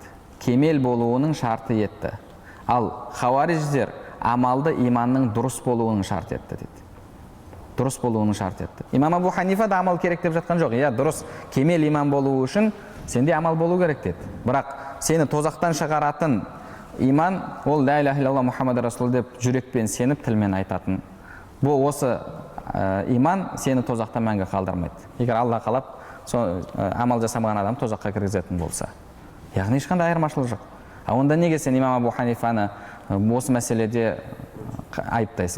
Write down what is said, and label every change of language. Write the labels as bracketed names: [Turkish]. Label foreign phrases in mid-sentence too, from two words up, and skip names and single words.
[Kazakh] Кемел болуының шарты етті. Ал хавариждер амалды иманның дұрыс болуының шарты етті деді. Дұрыс болуының шарты етті. Имам Абу Ханифа да амал керек деп жатқан жоқ. Дұрыс кемел иман болуы үшін сенде амал болу керек деді. Бірақ сені тозақтан шығаратын иман ол [Arabic] لا إله إلا الله محمد رسول [Kazakh] деп жүрекпен сеніп тілмен айтатын. Бұл осы иман сені тозақта мәңгі қалдырмайды. Егер Алла қалап амал жасамаған адам тозаққа кіргізетін болса. Яғни ешқандай айырмашылық жоқ. Онда неге сен имам Абу Ханифаны осы мәселеде айыптайсың?